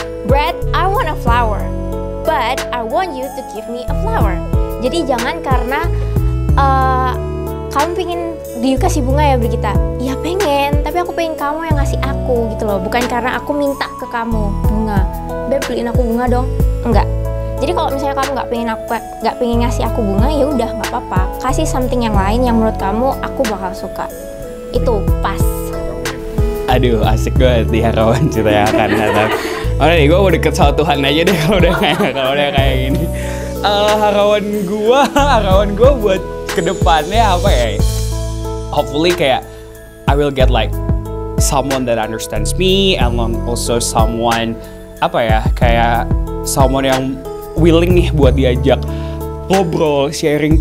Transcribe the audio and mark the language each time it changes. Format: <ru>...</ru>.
<en>Brad, I want a flower, but I want you to give me a flower.</en> <id>Jadi jangan karena kamu pengen dikasih bunga ya Brigita. Ya pengen, tapi aku pengen kamu yang ngasih aku gitu loh. Bukan karena aku minta ke kamu bunga. Beb, beliin aku bunga dong. Enggak. Jadi kalau misalnya kamu nggak pengen ngasih aku bunga, ya udah nggak apa-apa. Kasih something yang lain yang menurut kamu aku bakal suka. Itu pas. Aduh, asik banget di Harawan cerita yang akan datang. Oke nih, gue mau deket sama Tuhan aja deh kalau udah kayak gini. Harawan gue buat kedepannya apa ya?</id> <en>Hopefully kayak I will get like someone that understands me, and also someone kayak someone yang willing</en> <id>nih buat diajak ngobrol,</id> <en>sharing.</en>